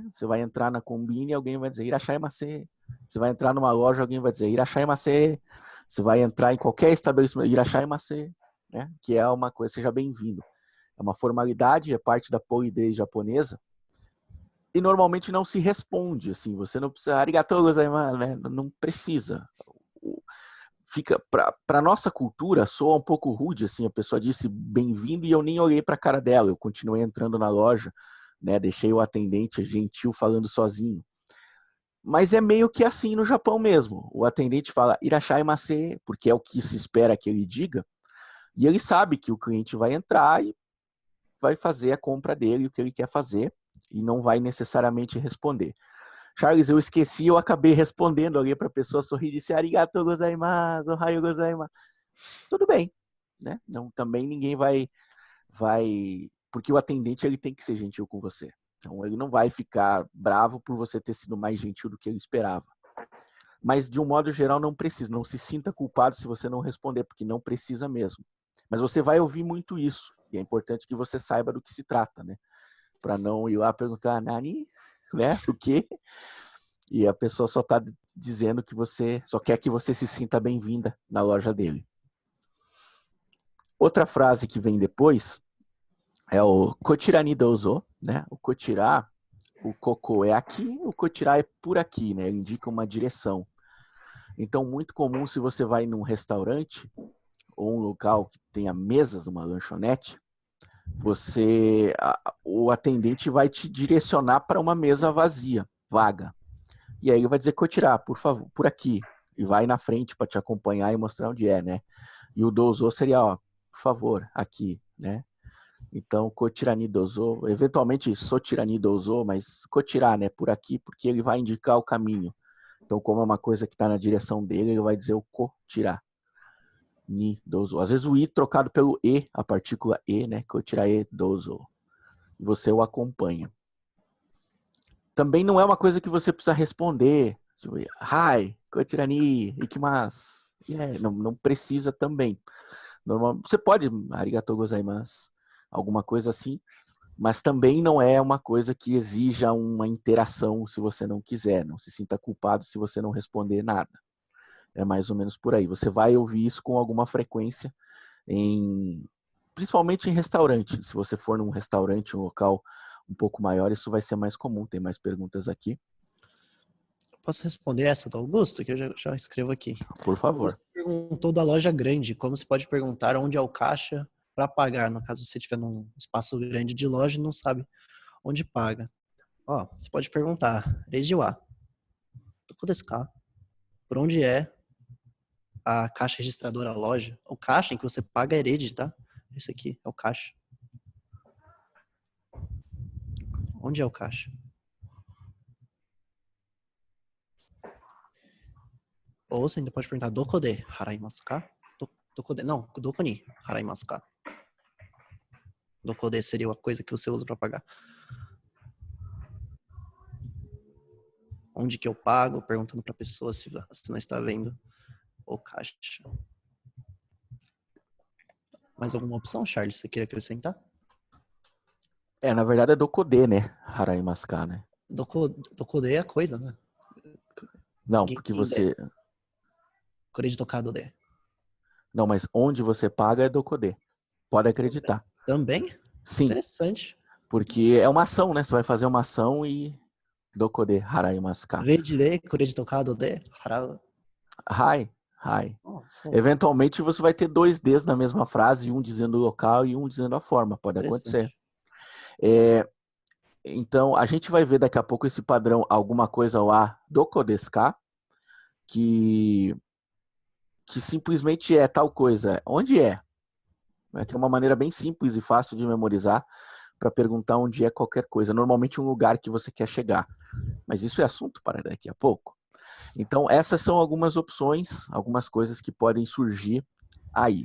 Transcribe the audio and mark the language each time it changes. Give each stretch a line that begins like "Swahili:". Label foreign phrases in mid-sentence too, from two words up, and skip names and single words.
Portuguese: Você vai entrar na combine e alguém vai dizer irashaimase. Você vai entrar numa loja, alguém vai dizer irashaimase. Você vai entrar em qualquer estabelecimento, irashaimase, né? Que é uma coisa, seja bem-vindo. É uma formalidade, é parte da polidez japonesa. E normalmente não se responde, assim, você não precisa,
Japanese: ありがとうございます,
Portuguese: né? Não precisa. Fica, para nossa cultura, soa um pouco rude, assim, a pessoa disse bem-vindo e eu nem olhei para a cara dela, eu continuei entrando na loja, né? Deixei o atendente gentil falando sozinho. Mas é meio que assim no Japão mesmo. O atendente fala irashaimase, porque é o que se espera que ele diga, e ele sabe que o cliente vai entrar e vai fazer a compra dele, o que ele quer fazer, e não vai necessariamente responder. Charles, eu esqueci, eu acabei respondendo ali para a pessoa, sorri e disse
Japanese: ありがとうございます、おはようございます.
Portuguese: Tudo bem, né? Não, também ninguém vai, porque o atendente ele tem que ser gentil com você. Então ele não vai ficar bravo por você ter sido mais gentil do que ele esperava. Mas de um modo geral não precisa, não se sinta culpado se você não responder, porque não precisa mesmo. Mas você vai ouvir muito isso, e é importante que você saiba do que se trata, né? Para não ir lá perguntar, Nani, né? O quê? E a pessoa só está dizendo que você só quer que você se sinta bem-vinda na loja dele. Outra frase que vem depois é o
Japanese: こちらにどうぞ,
Portuguese: né? O kochira, o koko é aqui, o kochira é por aqui, né? Ele indica uma direção. Então, muito comum se você vai num restaurante ou um local que tenha mesas, uma lanchonete, o atendente vai te direcionar para uma mesa vazia, vaga. E aí ele vai dizer kochira, por favor, por aqui. E vai na frente para te acompanhar e mostrar onde é, né? E o douzo seria, ó, por favor, aqui, né? Então,
Japanese: こちらにどうぞ, eventualmente そちらにどうぞ,
Portuguese: mas kochira, né, por aqui, porque ele vai indicar o caminho. Então, como é uma coisa que está na direção dele, ele vai dizer o
Japanese: こちらにどうぞ.
Portuguese: Às vezes o i trocado pelo e, a partícula e, né,
Japanese: こちらへどうぞ.
Portuguese: E você o acompanha. Também não é uma coisa que você precisa responder. Tipo,
Japanese: はい、こちらに行きます.
Portuguese: Não precisa também. Você pode,
Japanese: ありがとうございます,
Portuguese: alguma coisa assim, mas também não é uma coisa que exija uma interação se você não quiser. Não se sinta culpado se você não responder nada. É mais ou menos por aí. Você vai ouvir isso com alguma frequência, principalmente em restaurante. Se você for num restaurante, um local um pouco maior, isso vai ser mais comum. Tem mais perguntas aqui. Posso responder essa do Augusto, que eu já escrevo aqui. Por O favor. Augusto perguntou da loja grande, como se pode perguntar onde é o caixa para pagar, no caso você estiver num espaço grande de loja e não sabe onde paga. Ó, você pode perguntar,
Japanese: レジは、どこですか?
Portuguese: Por onde é a caixa registradora, a loja? O caixa em que você paga é Rede, tá? Esse aqui é o caixa. Onde é o caixa? Ou você ainda pode perguntar,
Japanese: どこで払いますか? どこに払いますか? どこで
Portuguese: seria a coisa que você usa para pagar. Onde que eu pago? Perguntando para a pessoa se não está vendo o caixa. Mais alguma opção, Charles, você queria acrescentar? Na verdade é dokode, né?
Japanese: 払いますか, né?
Portuguese: Dokode é a coisa, né? Não, porque você...
Japanese: これで
Portuguese: tocado de. Não, mas onde você paga é dokode. Pode acreditar. Também? Sim. Interessante. Porque é uma ação, né? Você vai fazer uma ação e
Japanese: どこで払いますか. レジで、これで
Portuguese: tocado de, harau. Hi. Nossa, Eventualmente você vai ter dois Ds na mesma frase, um dizendo o local e um dizendo a forma. Pode acontecer. Então, a gente vai ver daqui a pouco esse padrão, alguma coisa lá,
Japanese: どこですか,
Portuguese: que simplesmente é tal coisa. Onde é? Que é uma maneira bem simples e fácil de memorizar para perguntar onde é qualquer coisa. Normalmente um lugar que você quer chegar. Mas isso é assunto para daqui a pouco. Então, essas são algumas opções, algumas coisas que podem surgir aí.